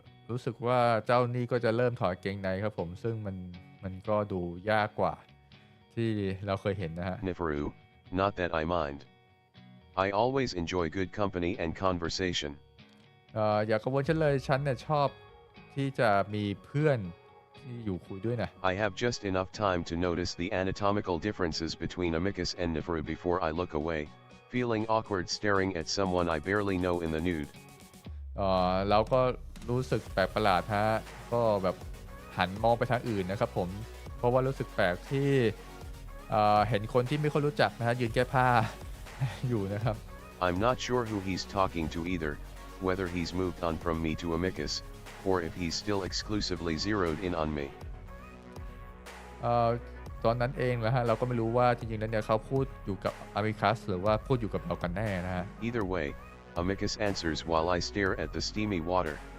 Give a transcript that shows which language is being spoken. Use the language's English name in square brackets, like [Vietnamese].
[Thai] รู้สึกว่าเจ้านี่ก็จะเริ่มถอดกางเกงในครับผมซึ่งมันก็ดูยากกว่าที่เราเคยเห็นนะฮะ [English] Neferu, not that I mind. I always enjoy good company and conversation. [Thai] อย่ากังวลฉันเลยฉันเนี่ยชอบที่จะมีเพื่อนที่อยู่คุยด้วยนะ [English] I have just enough time to notice the anatomical differences between Amicus and Neferu before I look away, feeling awkward staring at someone I barely know in the nude. [Thai] เราก็รู้สึกแปลกประหลาดฮะก็แบบหันมองไปทางอื่นนะครับผมเพราะว่ารู้สึกแปลกที่เห็นคนที่ไม่ค่อยรู้จักนะฮะยืนแก้ผ้า อยู่นะครับ [English] I'm not sure who he's talking to either, whether he's moved on from me to Amicus, or if he's still exclusively zeroed in on me. [Thai] ตอนนั้นเองนะฮะเราก็ไม่รู้ว่าจริงๆแล้วเนี่ยเขาพูดอยู่กับอามิคัสหรือว่าพูดอยู่กับเรากันแน่นะฮะ [English] Either way, Amicus answers while I stare at the steamy water.